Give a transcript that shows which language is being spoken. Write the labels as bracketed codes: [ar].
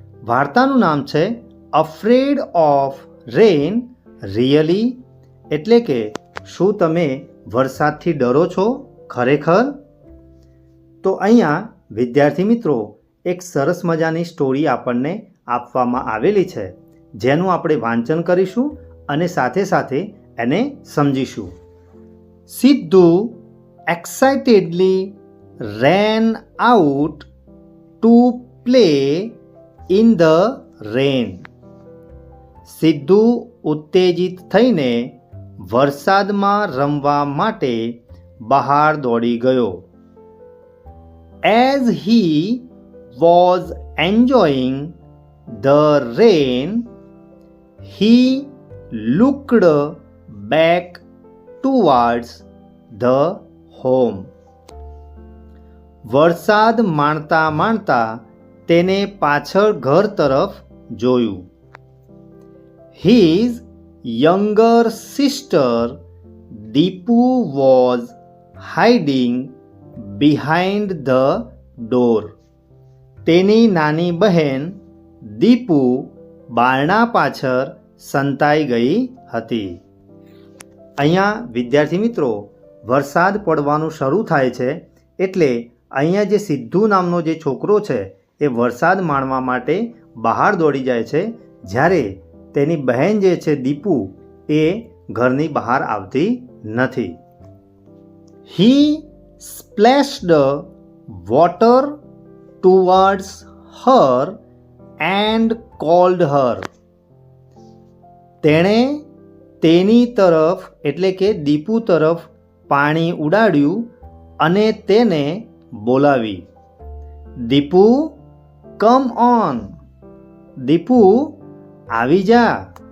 [gu] વાર્તાનું નામ છે [en] afraid of rain really [gu] એટલે કે શું તમે વરસાદથી ડરો છો ખરેખર? તો અહીંયા વિદ્યાર્થી મિત્રો એક સરસ મજાની સ્ટોરી આપણને આપવામાં આવેલી છે, જેનું આપણે વાંચન કરીશું અને સાથે સાથે એને સમજીશું. [en] Siddhu excitedly ran out to play in the rain. [gu] Sidhu ઉત્તેજિત થઈને વરસાદમાં રમવા માટે બહાર દોડી ગયો. [en] As he was enjoying the rain, he looked back towards the home. [gu] વરસાદ માણતા માણતા તેને પાછળ ઘર તરફ જોયું. [en] His younger sister Deepu was hiding behind the door. [gu] તેની નાની બહેન દીપુ બારણા પાછળ સંતાઈ ગઈ હતી. અહીંયા વિદ્યાર્થી મિત્રો વરસાદ પડવાનું શરૂ થાય છે એટલે અહીંયા જે સિદ્ધુ નામનો જે છોકરો છે એ વરસાદ માણવા માટે બહાર દોડી જાય છે, જ્યારે તેની બહેન જે છે દીપુ એ ઘરની બહાર આવતી નથી. [en] He splashed water towards her and called her. [gu] તેણે તેની તરફ એટલે કે દીપુ તરફ પાણી ઉડાડ્યું અને તેને બોલાવી. દીપુ [en] come on, [gu] દીપુ આવી જા.